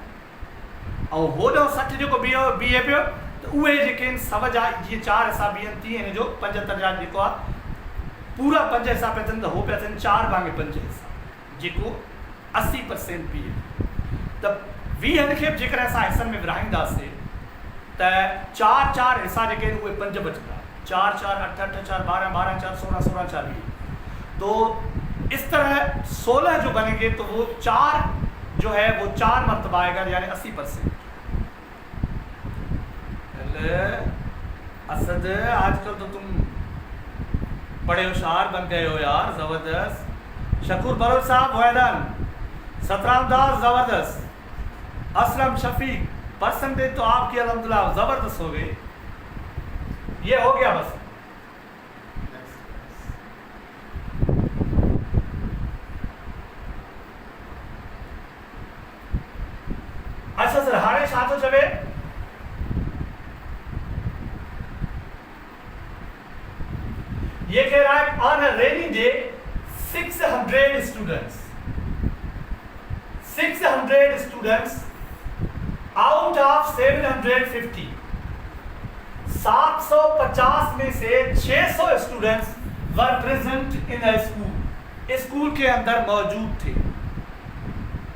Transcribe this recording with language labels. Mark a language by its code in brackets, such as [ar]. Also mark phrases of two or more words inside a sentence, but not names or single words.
[sd] ऐं होॾो 60 जेको बीहे पियो त उहे जेके आहिनि सव जा जीअं 4 हिसा बीहनि तीअं हिन जो 75 जा जेको आहे पूरा 5 हिसा पिया थियनि त हो पिया थियनि 4 भाङे 5 हिसा जेको 80% बीहे। त 20 खे जेकॾहिं असां हिसनि में विरहाईंदासीं त 4 4 हिसा जेके आहिनि उहे 5 बचंदा। 4 4 8 8 4 12 12 4 16 16 4 20। [ur] تو اس طرح 16 جو بنیں گے تو وہ 4 جو ہے وہ 4 مرتبہ آئے گا یعنی 80%. اسد آج کل تو تم بڑے ہوشیار بن گئے ہو یار، زبردست. شکور بروچ صاحب ویدن، ست رام داس زبردست، اسلم شفیق، پرسنٹیج تو آپ کی الحمدللہ زبردست ہو گئی. یہ ہو گیا بس. [sd] अच्छा सर हाणे छा थो चवे? [ur] یہ کہہ رہا ہے [en] on a rainy day 600 students out of 750, [ur] 750 میں سے 600 [en] students were present in a school [ur] کے اندر موجود تھے.